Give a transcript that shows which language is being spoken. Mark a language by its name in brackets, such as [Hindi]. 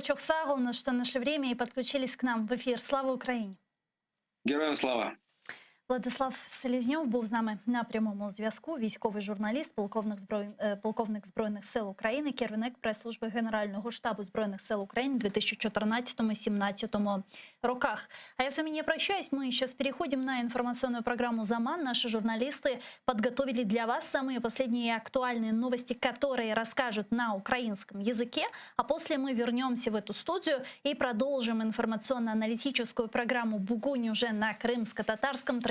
[Russian] Чохсагулно, что нашли время и подключились к нам в ефір. [Ukrainian] Слава Україні! Героям слава! Владислав Селезньов був з нами на прямому зв'язку. Військовий журналіст, полковник Збройних сил України, керівник прес-служби Генерального штабу Збройных сил України в 2014-2017 роках. [Russian] А я с вами не прощаюсь. Мы сейчас переходим на информационную программу «Заман». Наши журналисты подготовили для вас самые последние актуальные новости, которые расскажут на украинском языке. А после мы вернемся в эту студию и продолжим информационно-аналитическую программу «Бугунь» уже на крымско-татарском.